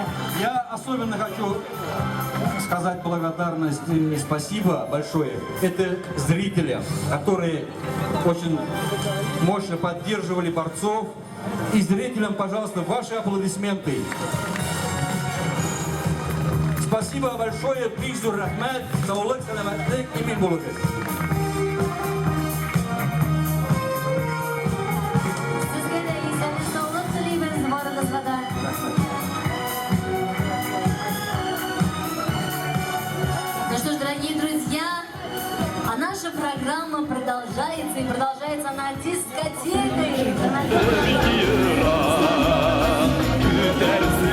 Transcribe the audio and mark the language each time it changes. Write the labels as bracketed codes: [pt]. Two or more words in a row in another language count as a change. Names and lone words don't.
[ru] Я особенно хочу сказать благодарность и спасибо большое. Это зрителям, которые очень мощно поддерживали борцов. И зрителям, пожалуйста, ваши аплодисменты. Спасибо большое. [tt] Бигзур Рахмет. Саулык, саламатлык, имин булык. [ru] Ну что ж, дорогие друзья, а наша программа продолжается, и продолжается она дискотекой.